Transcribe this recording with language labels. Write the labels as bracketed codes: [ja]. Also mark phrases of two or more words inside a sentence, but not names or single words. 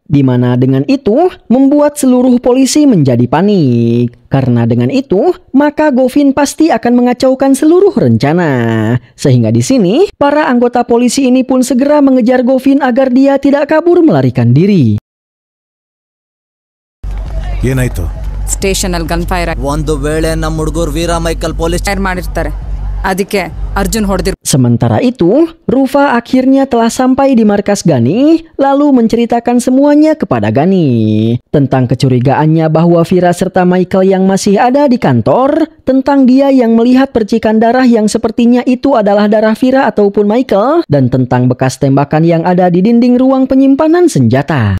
[id] Di mana dengan itu membuat seluruh polisi menjadi panik. Karena dengan itu, maka Govin pasti akan mengacaukan seluruh rencana. Sehingga di sini, para anggota polisi ini pun segera mengejar Govin agar dia tidak kabur melarikan diri. [kn] ಏನಾಯ್ತು? ಸ್ಟೇಷನ್ ಅಲ್ಲಿ [en] gun fire [kn] ಒಂದು ವೇಳೆ ನಮ್ಮ ಹುಡುಗರು ವೀರ ಮೈಕಲ್ ಪೊಲೀಸ್ ಫೈರ್ ಮಾಡಿರ್ತಾರೆ, ಅದಕ್ಕೆ ಅರ್ಜುನ್ ಹೊಡೆದಿರ್. [id] Sementara itu, Rupa akhirnya telah sampai di markas Gani, lalu menceritakan semuanya kepada Gani. Tentang kecurigaannya bahwa Vira serta Michael yang masih ada di kantor, tentang dia yang melihat percikan darah yang sepertinya itu adalah darah Vira ataupun Michael, dan tentang bekas tembakan yang ada di dinding ruang penyimpanan senjata.